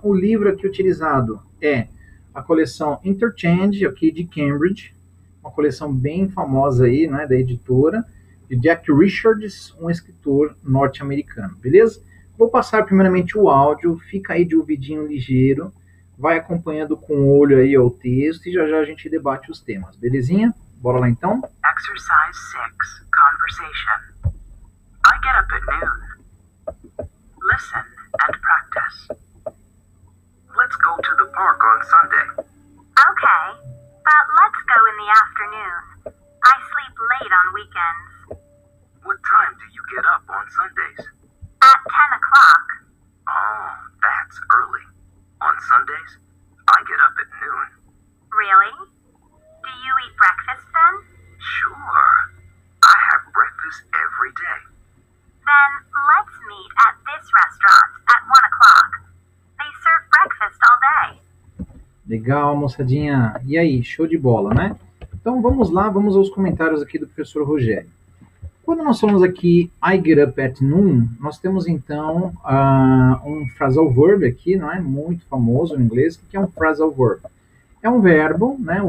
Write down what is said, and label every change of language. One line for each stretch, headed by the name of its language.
Portuguese: O livro aqui utilizado é a coleção Interchange, ok, de Cambridge, uma coleção bem famosa aí, né, da editora, de Jack Richards, um escritor norte-americano, beleza? Vou passar primeiramente o áudio, fica aí de ouvidinho ligeiro, vai acompanhando com o olho aí o texto e já já a gente debate os temas, belezinha? Bora lá então?
English: Exercise 6, Conversation. I get up at noon. Listen and practice. Let's go to the park on Sunday. Okay, but let's go in the afternoon. I sleep late on weekends. What time do you get up on Sundays? At 10 o'clock. Oh, that's early. On Sundays, I get up at noon. Really? Do you eat breakfast then? Sure. I have breakfast every day. Then let's meet at this restaurant at 1 o'clock. They serve breakfast all day.
Portuguese: Legal, moçadinha. E aí, show de bola, né? Então vamos lá, vamos aos comentários aqui do professor Rogério. Quando nós falamos aqui
English: I get up at noon,
Portuguese: nós temos então um phrasal verb aqui, não é? Muito famoso no inglês. O que é um phrasal verb? É um verbo, né?